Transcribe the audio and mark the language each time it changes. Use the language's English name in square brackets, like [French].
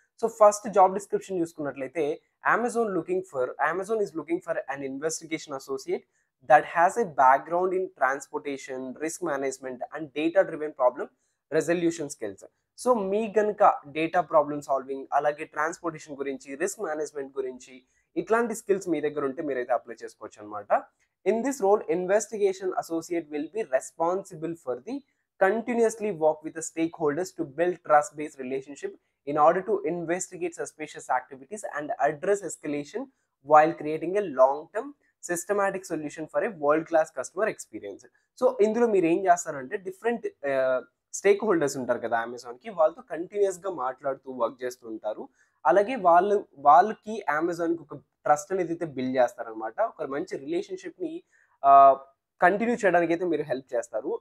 [English] so first job description [Telugu] చూసుకున్నట్లయితే, [English] Amazon is looking for an investigation associate that has a background in transportation, risk management and data driven problem resolution skills. [Telugu] So మీకు గనుక data problem solving, అలాగే transportation గురించి, risk management గురించి ఇట్లాంటి skills మీ దగ్గర ఉంటే మీరైతే apply చేసుకోవచ్చనమాట. [English] In this role, investigation associate will be responsible for the continuously work with the stakeholders to build trust-based relationship in order to investigate suspicious activities and address escalation while creating a long-term systematic solution for a world-class customer experience. [Telugu] So ఇందులో మీరు ఏం చేస్తారంటే, different stake holders ఉంటారు కదా అమెజాన్‌కి, వాళ్ళతో కంటిన్యూయస్‌గా మాట్లాడుతూ work చేస్తూ ఉంటారు. అలాగే వాళ్ళకి అమెజాన్‌కి ఒక ట్రస్ట్ అనేది అయితే బిల్డ్ చేస్తారనమాట. ఒక మంచి రిలేషన్‌షిప్‌ని ఆహ్, కంటిన్యూ చేయడానికైతే మీరు హెల్ప్ చేస్తారు.